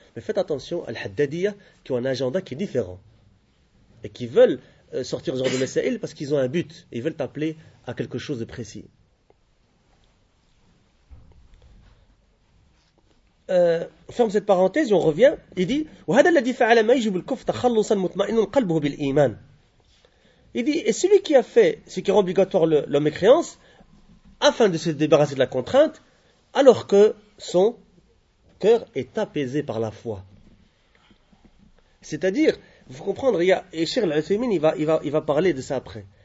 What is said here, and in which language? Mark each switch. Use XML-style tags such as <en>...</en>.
<fr>Mais faites attention à l'haddadiyya, qui ont un agenda qui est différent. Et qui veulent sortir ce genre de mesaïl parce qu'ils ont un but. Ils veulent t'appeler à quelque chose de précis. Ferme cette parenthèse, on revient. Il dit,</fr> <ar>وَهَدَا الَّذِي فَعَلَ مَيْجُبُ الْكُفْرَ تَخَلُّصًا مُطْمَئِنُ قَلْبُهُ بِالْإِيمَانِ.</ar> <fr>Il dit, et celui qui a fait ce qui rend obligatoire l'homme et créance, afin de se débarrasser de la contrainte, alors que son cœur est apaisé par la foi. C'est-à-dire, vous comprendrez, et Cheikh Al-Uthaymeen, il va parler de ça après.</fr>